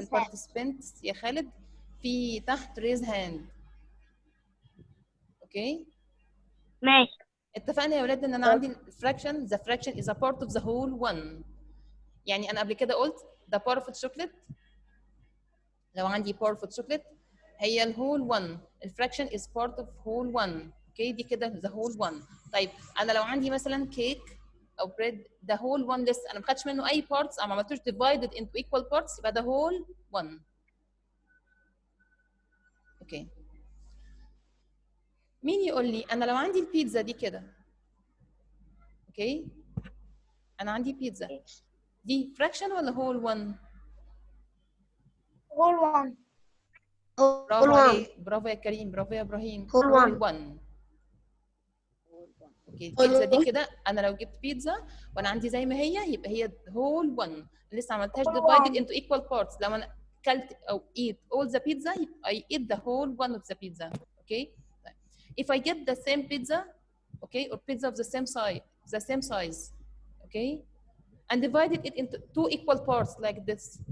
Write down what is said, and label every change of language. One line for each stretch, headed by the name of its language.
Arabic: البارتيسيبنتس يا خالد، في تحت ريز هاند. اوكي. ماشي. اتفقنا يا ولاد ان انا عندي الفراكشن.
English: the fraction is a part of the whole one.
Arabic: يعني انا قبل كده قلت
English: the part of the chocolate. لو عندي part of the chocolate هي الهول one. الفراكشن is part of whole one.
Arabic: اوكي، دي كده the whole one. طيب انا لو عندي مثلا كيك او بريد the whole one لسه انا ما خدتش منه اي parts او ما عملتوش
English: divided into equal parts،
Arabic: يبقى the whole one. اوكي. مين يقول لي انا لو عندي البيتزا دي كده؟ اوكي، انا عندي بيتزا دي فراكشن ولا هول 1؟ هول وان. برافو عليك، برافو يا كريم، برافو يا ابراهيم. هول 1. اوكي، البيتزا دي كده انا لو جبت بيتزا وانا عندي زي ما هي يبقى هي هول 1. لسه ما عملتهاش divided into equal parts. لو انا كلت او
English: eat all the pizza
Arabic: يبقى
English: I eat the whole one of the pizza.
Arabic: اوكي.
English: If I get the same pizza, okay, or pizza of the same size, okay, and divided it into 2 equal parts like this.